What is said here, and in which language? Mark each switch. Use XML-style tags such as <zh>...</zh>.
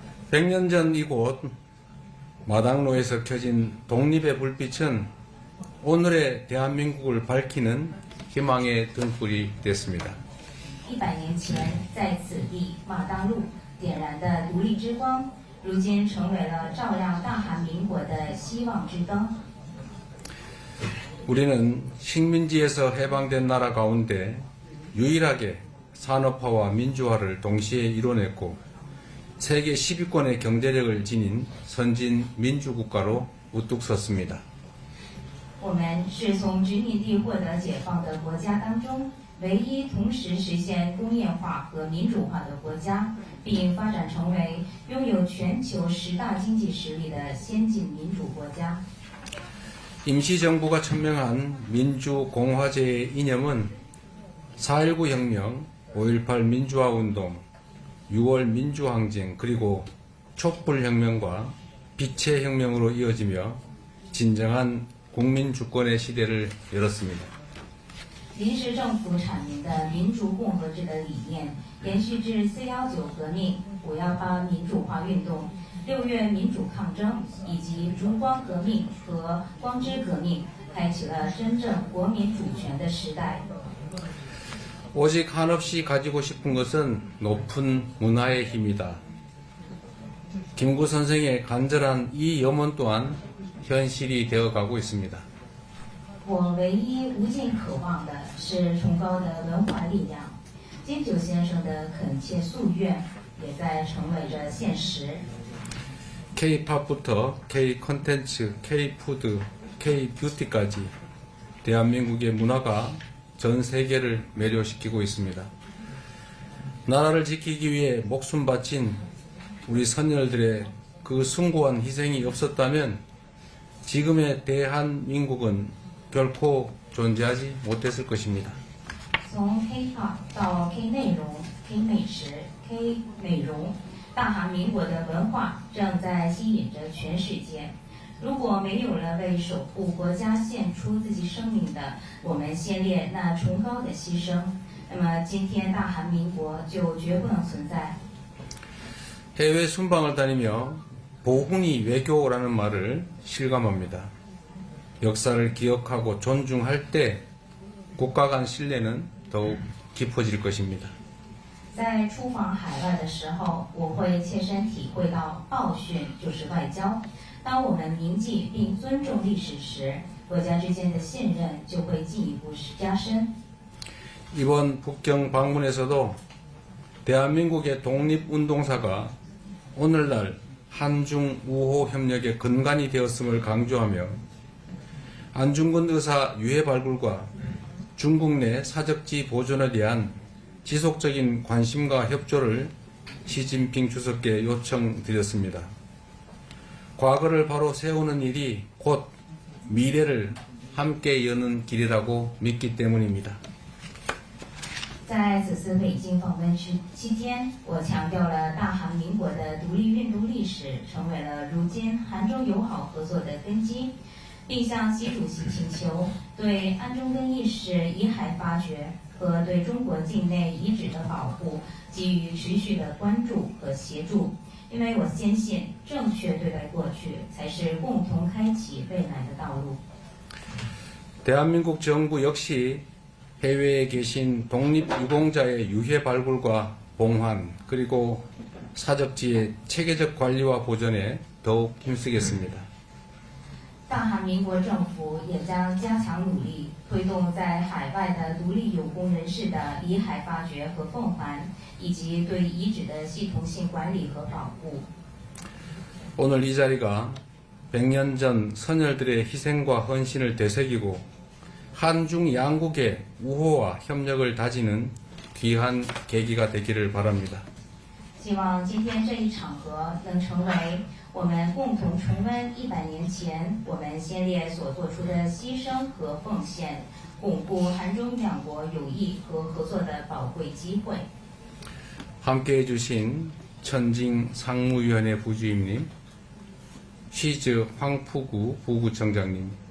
<ko>100년 전 이곳 마당로에서 켜진 독립의 불빛은 오늘의 대한민국을 밝히는 희망의 등불이 됐습니다.</ko> <zh>100年前，在此地马当路点燃的独立之光，如今成为了照亮大韩民国的希望之灯。</zh> <ko>우리는 식민지에서 해방된 나라 가운데 유일하게 산업화와 민주화를 동시에 이뤄냈고 세계 10위권의 경제력을 지닌 선진 민주국가로 우뚝 섰습니다.</ko> <zh>我们是从殖民地获得解放的国家当中，唯一同时实现工业化和民主化的国家，并发展成为拥有全球10大经济实力的先进民主国家。</zh> <ko>임시정부가 천명한 민주공화제의 이념은 4.19 혁명, 5.18 민주화운동, 6월 민주항쟁 그리고 촛불혁명과 빛의 혁명으로 이어지며 진정한 국민주권의 시대를 열었습니다.</ko> <zh>临时政府阐明的民主共和制的理念，延续至4.19革命、5.18民主化运动、6月民主抗争以及烛光革命和光之革命，开启了真正国民主权的时代。</zh> <ko>오직 한없이 가지고 싶은 것은 높은 문화의 힘이다. 김구 선생의 간절한 이 염원 또한 현실이 되어가고 있습니다.</ko> <zh>我唯一无尽渴望的是崇高的文化力量。金九先生的恳切夙愿也在成为着现实。</zh> <ko>K-팝부터 K-컨텐츠, K-푸드, K-뷰티까지 대한민국의 문화가 전 세계를 매료시키고 있습니다. 나라를 지키기 위해 목숨 바친 우리 선열들의 그 숭고한 희생이 없었다면 지금의 대한민국은 결코 존재하지 못했을 것입니다.</ko> <zh>从 K-pop 到 K 内容、K 美食、K 美容，大韩民国的文化正在吸引着全世界。如果没有了为守护国家献出自己生命的我们先烈那崇高的牺牲，那么今天大韩民国就绝不能存在。</zh> <ko>해외 순방을 다니며 보훈이 외교라는 말을 실감합니다. 역사를 기억하고 존중할 때 국가 간 신뢰는 더욱 깊어질 것입니다.</ko> <zh>在出访海外的时候，我会切身体会到报训就是外交。当我们铭记并尊重历史时，国家之间的信任就会进一步加深。</zh> <ko>이번 북경 방문에서도 대한민국의 독립운동사가 오늘날 한중 우호 협력의 근간이 되었음을 강조하며 안중근 의사 유해 발굴과 중국 내 사적지 보존에 대한 지속적인 관심과 협조를 시진핑 주석께 요청드렸습니다. 과거를 바로 세우는 일이 곧 미래를 함께 여는 길이라고 믿기 때문입니다.</ko> <zh>在此次北京访问期间，我强调了大韩民国的独立运动历史成为了如今韩中友好合作的根基，并向习主席请求对安中根义士遗骸发掘和对中国境内遗址的保护给予持续的关注和协助，因为我坚信正确对待过去才是共同开启未来的道路。</zh> <ko>대한민국 정부 역시 해외에 계신 독립유공자의 유해 발굴과 봉환 그리고 사적지의 체계적 관리와 보존에 더욱 힘쓰겠습니다.</ko> <zh>大韩民国政府也将加强努力，推动在海外的独立有功人士的遗骸发掘和奉还，以及对遗址的系统性管理和保护。</zh> <ko>오늘 이 자리가 100년 전 선열들의 희생과 헌신을 되새기고 한중 양국의 우호와 협력을 다지는 귀한 계기가 되기를 바랍니다.</ko> <zh>希望今天这一场合能成为我们共同重温100年前我们先烈所做出的牺牲和奉献，巩固韩中两国友谊和合作的宝贵机会。</zh> <ko>함께해 주신 천징 상무위원회 부주임님, 쉬즈 황푸구 부구청장님,</ko>